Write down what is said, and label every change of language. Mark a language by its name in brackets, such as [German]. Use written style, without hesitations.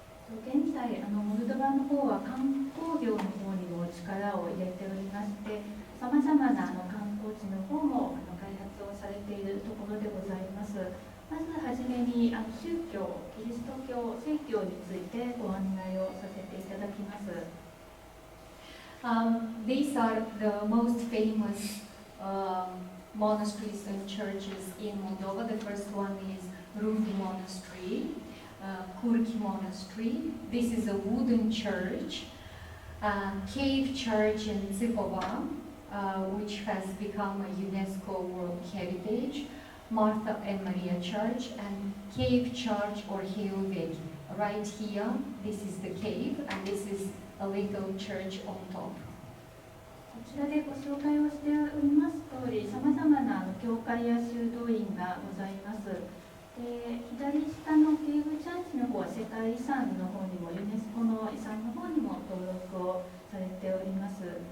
[Japanese] 現在モルドバの方は観光業の方にも力を入れておりましてさまざまな観光地の方も開発をされているところでございます。まずはじめに宗教、キリスト教、正教についてご案内をさせていただきます。 [English] These are the most famous monasteries and churches in Moldova. The first one is Rudi Monastery, Kurki Monastery. This is a wooden church. Cave Church in Tsipova, which has become a UNESCO World Heritage. Martha and Maria Church and Cave Church or Hiuveki. Right here, this is the cave and this is a little church on top. [Japanese] こちらでご紹介をしております通り、さまざまな教会や修道院がございます。で左下のケーブチャーチの方は世界遺産の方にもユネスコの遺産の方にも登録をされております。